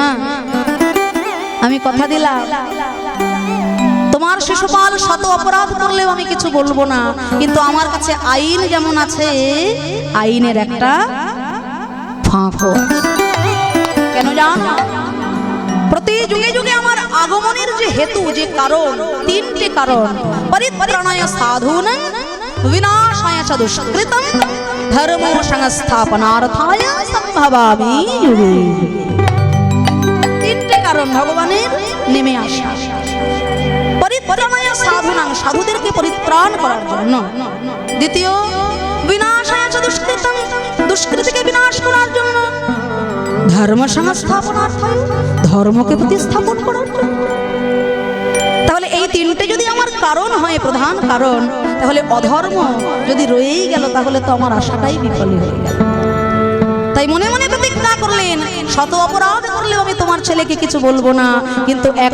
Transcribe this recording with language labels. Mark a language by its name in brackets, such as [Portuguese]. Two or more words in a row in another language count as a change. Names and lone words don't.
[Bangla] আমি কথা দিলাম তোমার শিশুপাল শত অপরাধ করলেও আমি কিছু বলবো না কিন্তু আমার কাছে আইন যেমন আছে আইনের একটা ফাঁকও কেন জানো প্রতি যুগে যুগে আমার আগমনের যে হেতু যে কারণ তিনটে [Sanskrit] কারণ পরিত্রাণায় সাধুনাং विनाशाय च दुष्कृतं धर्मो संस्थापनार्थाय संभवामि युगे [Bangla] তিনটে কারণ ভগবানের নেমে আসা [Sanskrit] পরিত্রাণায় সাধুনাং [Bangla] সাধুদেরকে পরিত্রাণ করার জন্য দ্বিতীয় [Sanskrit] বিনাশায় চ দুষ্কৃতং [Bangla] দুষ্কৃতিকে বিনাশ করার জন্য [Sanskrit] ধর্ম সংস্থাপনার্থায় [Bangla] ধর্মকে প্রতিস্থাপন করার জন্য তাহলে এই তিনটে যদি আমার কারণ হয় প্রধান কারণ তাহলে অধর্ম যদি রয়েই গেল তাহলে তো আমার আশাটাই বিফল হয়ে গেল তাই মনে মনে প্রতিজ্ঞা করলেন শত অপরাধ করলেও আমি তোমার ছেলেকে কিছু বলবো না কিন্তু